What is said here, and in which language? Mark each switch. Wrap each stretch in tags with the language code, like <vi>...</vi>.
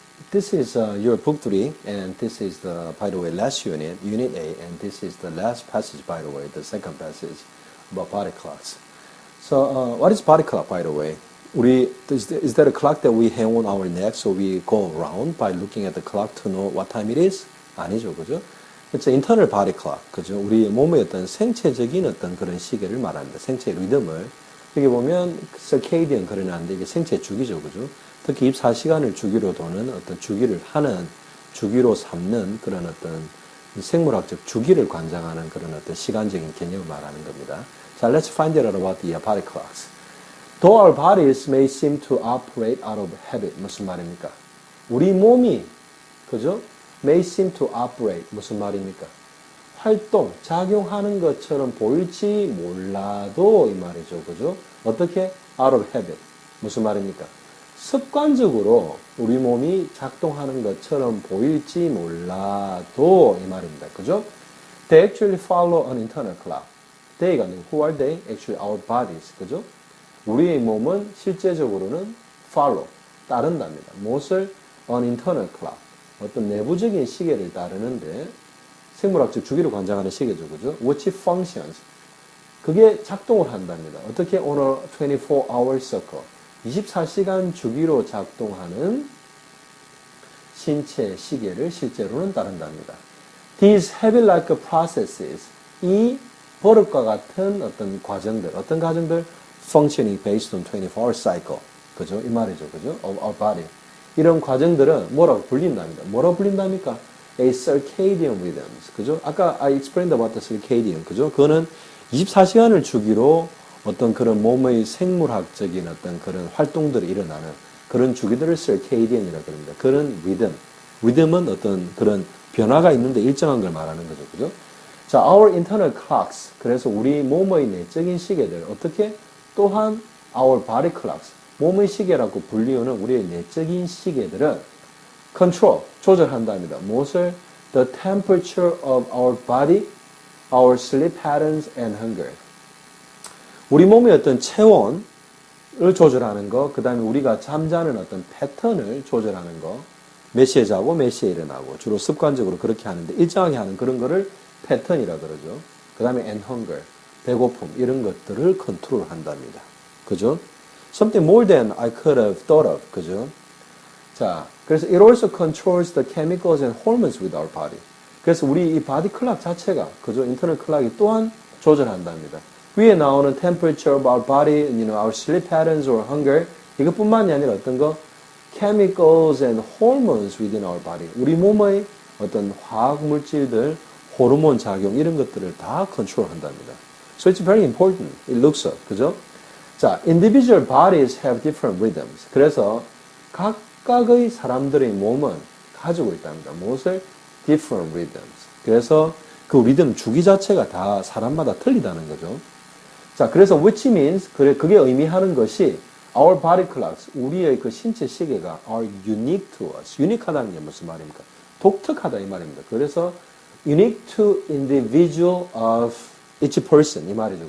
<en>This is your book 3, and this is by the way, last unit, Unit A, and this is the last passage, by the way, the second passage about body clocks. So, what is body clock, by the way? Is that a clock that we hang on our neck so we go around by looking at the clock to know what time it is?</en> <ko>아니죠, 그죠?</ko> <en>It's an internal body clock, 그죠?</en> <ko>우리 몸의 어떤 생체적인 어떤 그런 시계를 말합니다. 생체 리듬을. 여기 보면 circadian 그러는데 이게 생체 주기죠, 그죠? 특히 24시간을 주기로 도는 어떤 주기를 하는, 주기로 삼는 그런 어떤 생물학적 주기를 관장하는 그런 어떤 시간적인 개념을 말하는 겁니다.</ko> <en>자, let's find out about the body clocks. Though our bodies may seem to operate out of habit,</en> <ko>무슨 말입니까? 우리 몸이, 그죠?</ko> <en>may seem to operate,</en> <ko>무슨 말입니까? 활동, 작용하는 것처럼 보일지 몰라도 이 말이죠. 그죠? 어떻게?</ko> <en>out of habit.</en> <ko>무슨 말입니까? 습관적으로 우리 몸이 작동하는 것처럼 보일지 몰라도 이 말입니다. 그죠?</ko> <en>They actually follow an internal clock. They가 who are they? Actually our bodies.</en> <ko>그죠? 우리의 몸은 실제적으로는</ko> <en>follow,</en> <ko>따른답니다. 무엇을?</ko> <en>an internal clock.</en> <ko>어떤 내부적인 시계를 따르는데 생물학적 주기를 관장하는 시계죠. 그죠?</ko> <en>Which functions.</en> <ko>그게 작동을 한답니다. 어떻게?</ko> <en>On a 24-hour cycle.</en> <ko>24시간 주기로 작동하는 신체 시계를 실제로는 따른답니다.</ko> <en>These habit-like processes.</en> <ko>이 버릇과 같은 어떤 과정들, 어떤 과정들?</ko> <en>Functioning based on 24-hour cycle.</en> <ko>그죠? 이 말이죠. 그죠?</ko> <en>Of our body.</en> <ko>이런 과정들은 뭐라고 불린답니다. 뭐라고 불린답니까?</ko> <en>A circadian rhythms. 그죠? 아까 I explained about the circadian.</en> <ko>그죠? 그거는 24시간을 주기로 어떤 그런 몸의 생물학적인 어떤 그런 활동들이 일어나는 그런 주기들을 circadian이라고 합니다. 그런 리듬. 리듬은 어떤 그런 변화가 있는데 일정한 걸 말하는 거죠. 그죠? 자,</ko> <en>our internal clocks.</en> <ko>그래서 우리 몸의 내적인 시계들. 어떻게? 또한</ko> <en>our body clocks.</en> <ko>몸의 시계라고 불리우는 우리의 내적인 시계들은</ko> <en>control,</en> <ko>조절한답니다. 무엇을?</ko> <en>The temperature of our body, our sleep patterns and hunger.</en> <ko>우리 몸의 어떤 체온을 조절하는 거, 그 다음에 우리가 잠자는 어떤 패턴을 조절하는 거, 몇 시에 자고 몇 시에 일어나고, 주로 습관적으로 그렇게 하는데, 일정하게 하는 그런 거를 패턴이라 그러죠. 그 다음에</ko> <en>and hunger,</en> <ko>배고픔, 이런 것들을 컨트롤 한답니다. 그죠?</ko> <en>Something more than I could have thought of.</en> <ko>그죠? 자, 그래서</ko> <en>it also controls the chemicals and hormones with our body.</en> <ko>그래서 우리 이 바디 클락 자체가, 그죠? 인터널 클락이 또한 조절한답니다. 위에 나오는</ko> <en>temperature of our body, our sleep patterns or hunger,</en> <ko>이것뿐만이 아니라 어떤 거?</ko> <en>chemicals and hormones within our body.</en> <ko>우리 몸의 어떤 화학 물질들, 호르몬 작용, 이런 것들을 다 컨트롤한답니다.</ko> <en>So it's very important. It looks up.</en> <ko>그죠?</ko> <en>자, individual bodies have different rhythms.</en> <ko>그래서 각각의 사람들의 몸은 가지고 있답니다. 무엇을?</ko> <en>different rhythms.</en> <ko>그래서 그 리듬 주기 자체가 다 사람마다 틀리다는 거죠. 자, 그래서</ko> <en>which means</en> <ko>그게 의미하는 것이</ko> <en>our body clocks,</en> <ko>우리의 그 신체 시계가</ko> <en>are unique to us.</en> <ko>유니크하다는 게 무슨 말입니까? 독특하다 이 말입니다. 그래서</ko> <en>unique to individual of each person</en> <ko>이 말이죠.</ko>